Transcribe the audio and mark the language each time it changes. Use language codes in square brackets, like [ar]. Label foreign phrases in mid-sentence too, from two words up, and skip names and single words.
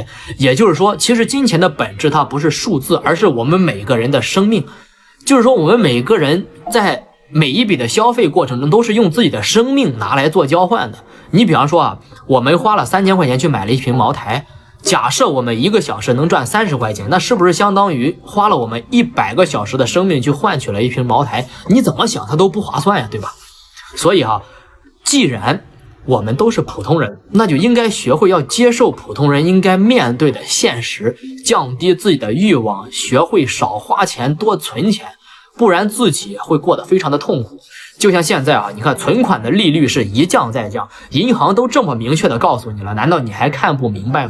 [zh] 也就是說，其實金錢的本質它不是數字，而是我們每個人的生命。就是說，我們每個人在每一筆的消費過程中都是用自己的生命拿來做交換的。你比方說啊，我們花了3000塊錢去買了一瓶茅台，假設我們1個小時能賺30塊錢，那是不是相當於花了我們100個小時的生命去換取了一瓶茅台？你怎麼想它都不划算呀，对吧？所以既然我們都是普通人，那就應該學會要接受普通人應該面對的現實，降低自己的慾望，學會少花錢多存錢，不然自己會過得非常的痛苦。就像現在你看存款的利率是一降再降，銀行都這麼明確的告訴你了，難道你還看不明白嗎？